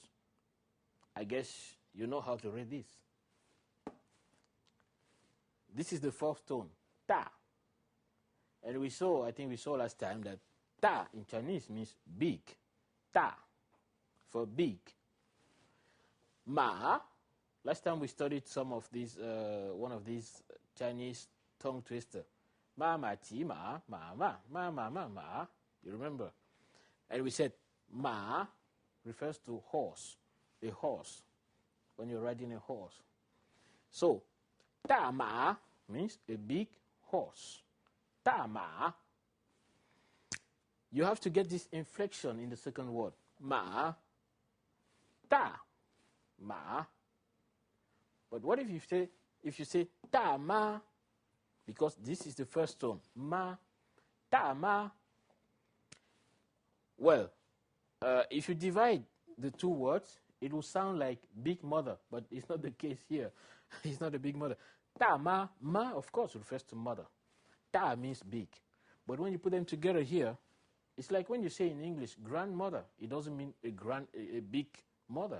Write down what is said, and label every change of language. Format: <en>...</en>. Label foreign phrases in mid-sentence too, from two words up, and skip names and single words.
<en>I guess you know how to read this. This is the fourth tone, ta. And I think we saw last time that ta in Chinese means big. Ta, for big. Ma, last time we studied some of these, one of these Chinese tongue twister.</en> <zh>Ma, ma, ti, ma, ma, ma, ma, ma, ma, ma.</zh> <en>You remember? And we said ma refers to horse, a horse, when you're riding a horse. So,</en> <zh>ta ma</zh> <en>means a big horse.</en> <zh>Ta ma.</zh> <en>You have to get this inflection in the second word.</en> <zh>Ma, ta, ma.</zh> <en>But what if you say</en> <zh>ta ma,</zh> <en>because this is the first tone,</en> <zh>ma, ta ma.</zh> <en>Well, if you divide the two words, it will sound like big mother, but it's not the case here. It's not a big mother.</en> <zh>Ta ma,</zh> <en>ma of course refers to mother. Ta means big. But when you put them together here, it's like when you say in English grandmother, it doesn't mean a big mother.</en>